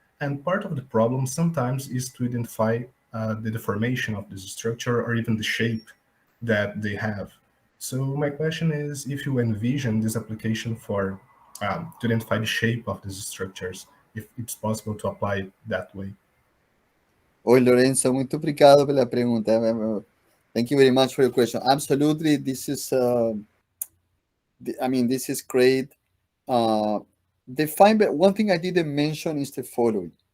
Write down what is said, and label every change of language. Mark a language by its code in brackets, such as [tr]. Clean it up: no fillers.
[en] And part of the problem sometimes is to identify the deformation of this structure or even the shape that they have. So my question is if you envision this application for to identify the shape of these structures, if it's possible to apply it that way. [pt] Oi, Lorenzo, muito obrigado pela pergunta. [en] Thank you very much for your question. Absolutely, this is, this is great. The fiber, one thing I didn't mention is the following.